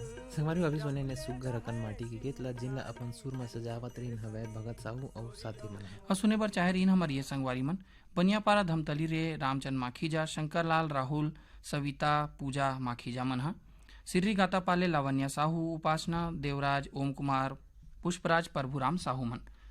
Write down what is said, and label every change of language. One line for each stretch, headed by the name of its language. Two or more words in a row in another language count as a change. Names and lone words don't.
Chhattisgarhi: संगवारी अभी सुने ने सुग्घर अकन माटी के गीत ला जिनला अपन सुर में सजावत रहीन हवे भगत साहू और साथी मन और सुने बर चाहे रहीन हमार ये संगवारी मन बनियापारा धमतली रे रामचंद माखीजा शंकरलाल राहुल सविता पूजा माखीजा मन हा सिर्री गाता पाले लावण्या साहू उपासना देवराज ओम कुमार पुष्पराज प्रभुराम साहू मन